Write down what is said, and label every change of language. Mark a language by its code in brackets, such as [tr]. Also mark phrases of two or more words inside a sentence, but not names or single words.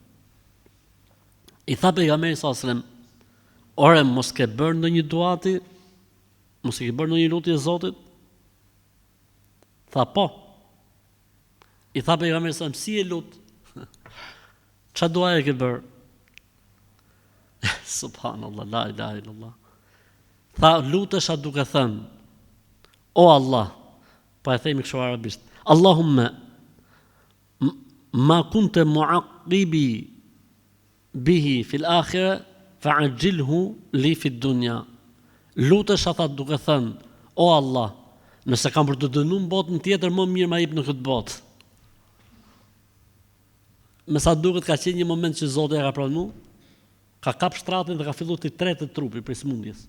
[sq] I tha pejgamberi sa se ore mos ke bërë ndonjë duati, mos e ke bërë ndonjë lutje Zotit? Tha po. I tha pejgamberi sa si e lut? Ç'a dua e ke bërë? [ar] سبحان الله، لا إله إلا الله. [sq] Tha lutesha duke thënë, o Allah, po e themi kështu arabisht, [ar] اللهم ما كنت معاقبي به في الآخرة فعجله لي في الدنيا. [sq] Lutesha tha duke thënë, o Allah, nëse kam për të dënuar në botën tjetër, më mirë ma jep në këtë botë. me sa duket ka qenë një moment që Zoti e ka pranuar, ka kap shtratin dhe ka filluar të tretë trupi për smundjes.